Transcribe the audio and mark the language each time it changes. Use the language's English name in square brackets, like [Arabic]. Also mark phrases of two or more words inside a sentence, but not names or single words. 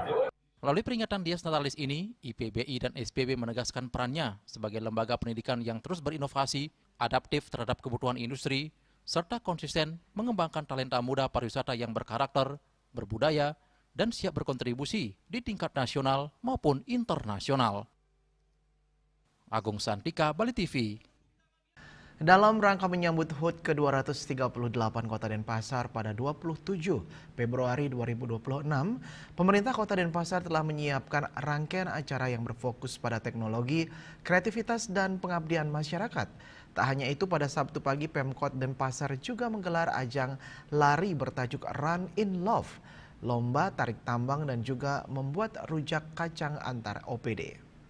[Indonesian] Melalui peringatan Dies Natalis ini, IPBI dan SPB menegaskan perannya sebagai lembaga pendidikan yang terus berinovasi, adaptif terhadap kebutuhan industri, serta konsisten mengembangkan talenta muda pariwisata yang berkarakter, berbudaya, dan siap berkontribusi di tingkat nasional maupun internasional. Agung Santika, Bali TV. Dalam rangka menyambut HUT ke-238 Kota Denpasar pada 27 Februari 2026, pemerintah Kota Denpasar telah menyiapkan rangkaian acara yang berfokus pada teknologi, kreativitas, dan pengabdian masyarakat. Tak hanya itu, pada Sabtu pagi Pemkot Denpasar juga menggelar ajang lari bertajuk Run in Love, lomba tarik tambang dan juga membuat rujak kacang antar OPD.